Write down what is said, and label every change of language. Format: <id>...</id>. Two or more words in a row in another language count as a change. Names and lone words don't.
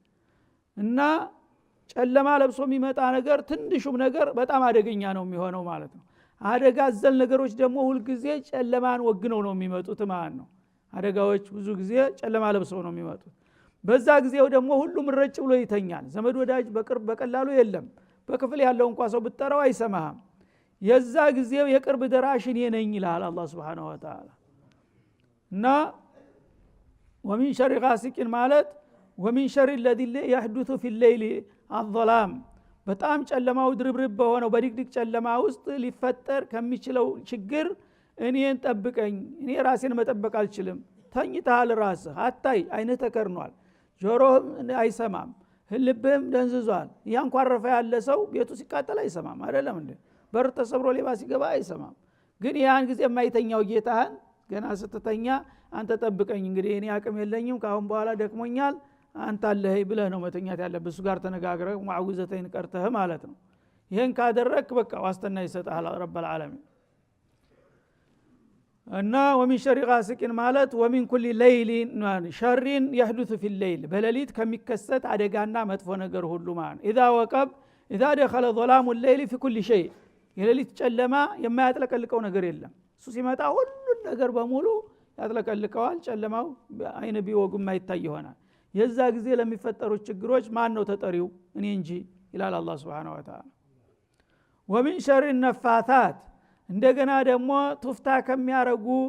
<am>እና ጨለማ ለብሶ የሚመጣ ነገር ትንሹም ነገር በጣም አደገኛ ነው የሚሆነው ማለት ነው አደጋ አዘል ነገሮች ደግሞ ሁሉ ጊዜ ጨለማን ወግነው ነው የሚመጡት ማለት ነው አደጋዎች ብዙ ጊዜ ጨለማ ለብሰው ነው የሚመጡት በዛ ጊዜው ደግሞ ሁሉም ረጭ ብሎ ይተኛል ዘመድ ወዳጅ በቅርብ በቀላሉ የለም በክፍል ያለው እንኳን ሰው ብትጠራው አይሰማህም የዛ ጊዜው የቅርብ ደራሽ እኔ ነኝ ይላል አላህ</am> <ar>سبحانه وتعالى</ar> <am>እና</am> <ar>ومن شر غاسق</ar> <am>ማለት</am> <ar>ومن شر الذي يحدث في الليل الظلام</ar> <am>በጣም ጨለማው ድርብርብ በሆነው በድቅድቅ ጨለማ ውስጥ ሊፈጠር ከሚችለው ችግር እኔን ጠብቀኝ እኔ ራሴን መጠበቅ አልችልም ተኝተሃል ራስህ አታይ አይንህ ተከርኗል ጆሮህም አይሰማም ልብህም ደንዝዟል ያንኳረፈ ያለ ሰው ቤቱ ሲቃጠል አይሰማም አይደለም እንዴ በር ተሰብሮ ሌባ ሲገባ አይሰማም ግን ያን ጊዜ የማይተኛው ጌታህን ገና ስትተኛ አንተ ጠብቀኝ እንግዲህ እኔ አቅም የለኝም ካሁን በኋላ ደክሞኛል አንተ አለህ ብለህ ነው መተኛት ያለብህ እሱ ጋር ተነጋግረህ ሙዓውዘተይን ቀርተህ ማለት ነው ይሄን ካደረክ በቃ ዋስትና ይሰጣል</am> <ar>رب العالمين</ar> <am>እና</am> <ar>ومن شر غاسق</ar> <am>ማለት</am> <ar>ومن كل ليل شر يحدث في الليل</ar> <am>በሌሊት ከሚከሰት አደጋና መጥፎ ነገር ሁሉ ማለት</am> <ar>اذا وقب اذا دخل ظلام الليل في كل شيء</ar> <am>የሌሊት ጨለማ የማያጥለቀልቀው ነገር የለም እሱ ሲመጣ ሁሉ ነገር በሙሉ ያጥለቀልቀዋል ጨለማው አይነ ቢወጉም ማይታይ ይሆናል የዛ ጊዜ ለሚፈጠሩ ችግሮች ማን ነው ተጠሪው እኔ እንጂ ይላል አላህ</am> <ar>سبحانه وتعالى ومن شر النفاثات</ar> <am>እንደገና ደግሞ ቱፍታ ከሚያረጉ</am>